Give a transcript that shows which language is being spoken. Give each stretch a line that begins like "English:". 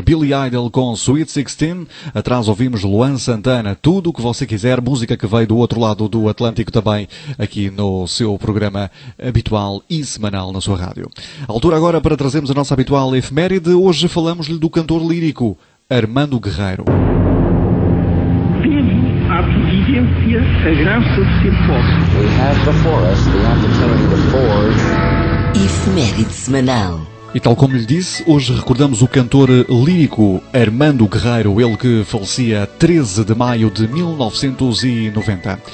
Portuguese: Billy Idol com Sweet 16. Atrás ouvimos Luan Santana, Tudo o que Você Quiser, música que veio do outro lado do Atlântico também, aqui no seu programa habitual e semanal na sua rádio. Altura agora para trazermos a nossa habitual efeméride. Hoje falamos-lhe do cantor lírico Armando Guerreiro.
English: We have before us the opportunity to forge.
Portuguese: Efeméride semanal. E tal como lhe disse, hoje recordamos o cantor lírico Armando Guerreiro, ele que falecia 13 de maio de 1990.